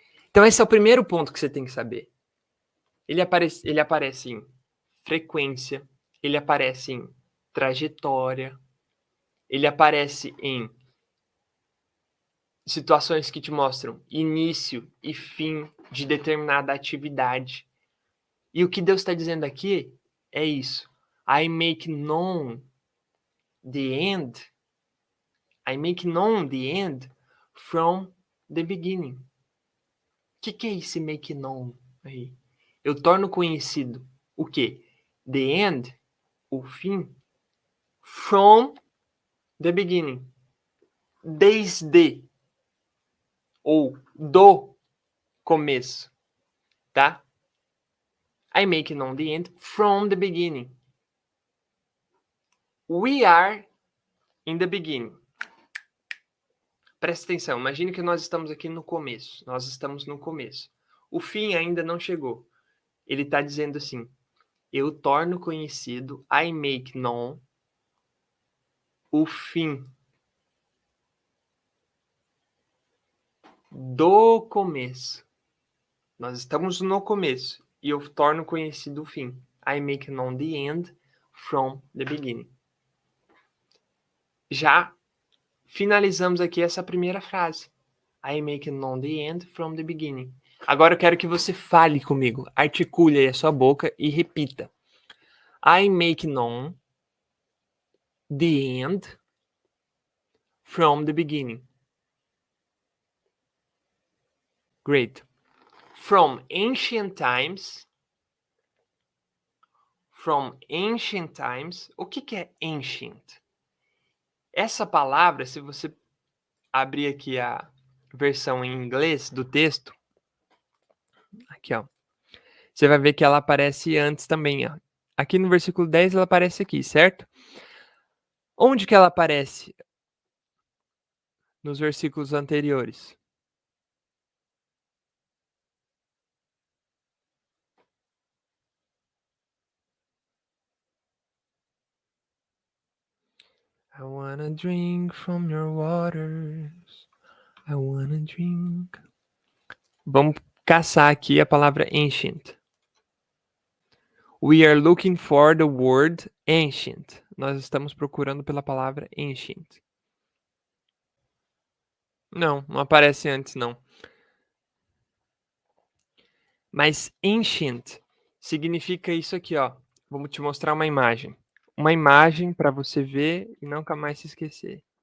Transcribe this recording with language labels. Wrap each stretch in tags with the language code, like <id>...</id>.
<pt>Então esse é o primeiro ponto que você tem que saber. Ele aparece em frequência, ele aparece em trajetória, ele aparece em situações que te mostram início e fim de determinada atividade. E o que Deus está dizendo aqui é isso.</pt> <en>I make known the end. I make known the end from the beginning.</en> <pt>O que é esse make known aí? Eu torno conhecido o quê?</pt> <en>The end,</en> <pt>o fim,</pt> <en>from the beginning.</en> <pt>Desde ou do começo, tá?</pt> <en>I make known the end from the beginning. We are in the beginning.</en> <pt>Presta atenção, imagine que nós estamos aqui no começo. Nós estamos no começo. O fim ainda não chegou. Ele está dizendo assim, eu torno conhecido,</pt> <en>I make known,</en> <pt>o fim do começo. Nós estamos no começo e eu torno conhecido o fim.</pt> <en>I make known the end from the beginning.</en> <pt>Já finalizamos aqui essa primeira frase.</pt> <en>I make known the end from the beginning.</en> <pt>Agora eu quero que você fale comigo. Articule aí a sua boca e repita.</pt> <en>I make known the end from the beginning. Great. From ancient times. From ancient times.</en> <pt>O que é ancient? Essa palavra, se você abrir aqui a versão em inglês do texto, aqui, ó, você vai ver que ela aparece antes também, ó. Aqui no versículo 10 ela aparece aqui, certo? Onde que ela aparece nos versículos anteriores?</pt> <en>I wanna drink from your waters. I wanna drink.</en> <pt>Vamos caçar aqui a palavra ancient.</pt> <en>We are looking for the word ancient.</en> <pt>Nós estamos procurando pela palavra ancient. Não, não aparece antes, não. Mas ancient significa isso aqui, ó. Vamos te mostrar uma imagem. Uma imagem para você ver e nunca mais se esquecer.</pt>